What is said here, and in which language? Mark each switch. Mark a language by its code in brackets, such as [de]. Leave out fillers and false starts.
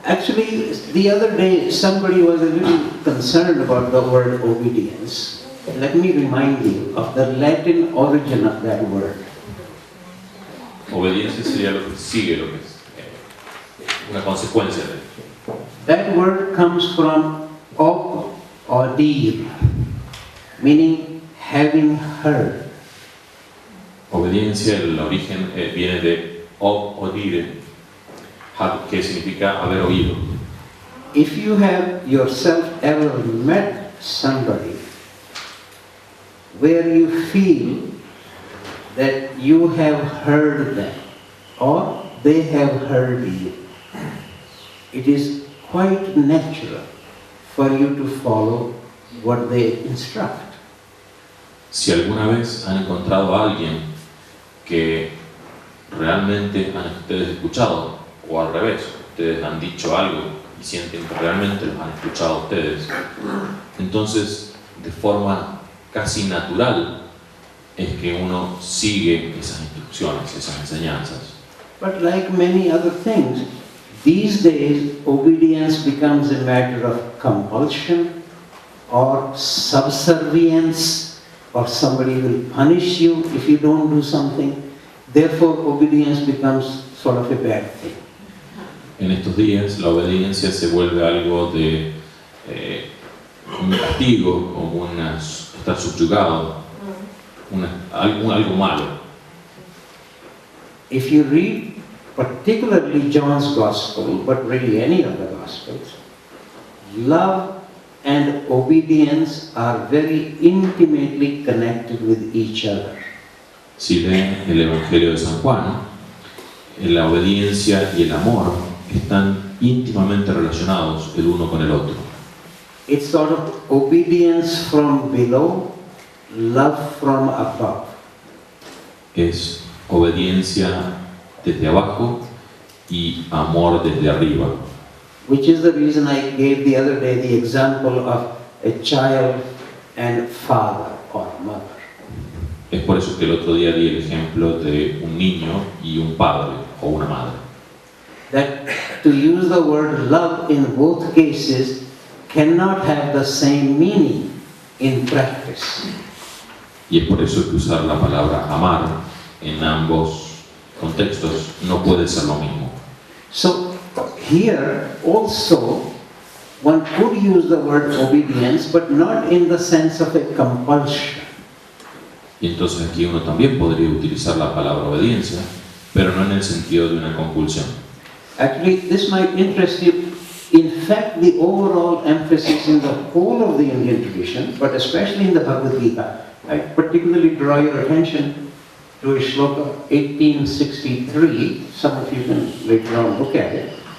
[en] Actually, the other day somebody was a little concerned about the word obedience. Let me remind you of the Latin origin of that word. [es] Obediencia sería lo que sigue, lo que es una consecuencia de eso. [en] That word comes from odir, meaning having heard. [es] Obediencia, el origen viene de odire, que significa haber oído. [en] If you have yourself ever met somebody where you feel that you have heard them or they have heard you, it is quite natural for you to follow what they instruct. [es] Si alguna vez han encontrado a alguien que realmente han ustedes escuchado, o al revés, ustedes han dicho algo y sienten que realmente los han escuchado a ustedes, entonces de forma casi natural es que uno sigue esas instrucciones, esas enseñanzas. [en] But like many other things, these days obedience becomes a matter of compulsion or subservience, or somebody will punish you if you don't do something. Therefore, obedience becomes sort of a bad thing. [es] En estos días la obediencia se vuelve algo de un castigo, como estar subyugado, algo malo. [en] If you read particularly John's Gospel, but really any of the Gospels, love and obedience are very intimately connected with each other. [es] Si leen el Evangelio de San Juan, la obediencia y el amor están íntimamente relacionados el uno con el otro. [en] It's sort of obedience from below, love from above. [es] Es obediencia desde abajo y amor desde arriba. [en] Which is the reason I gave the other day the example of a child and father or mother. [es] Es por eso que el otro día di el ejemplo de un niño y un padre o una madre. [en] That to use the word love in both cases cannot have the same meaning in practice. [es] Y es por eso que usar la palabra amar en ambos contextos no puede ser lo mismo. [en] So here also one could use the word obedience, but not in the sense of a compulsion. [es] Y entonces aquí uno también podría utilizar la palabra obediencia, pero no en el sentido de una compulsión. [en] Actually, this might interest you. In fact, the overall emphasis in the whole of the Indian tradition, but especially in the Bhagavad Gita, I particularly draw your attention to a shloka 1863. Some of you can later on look at it.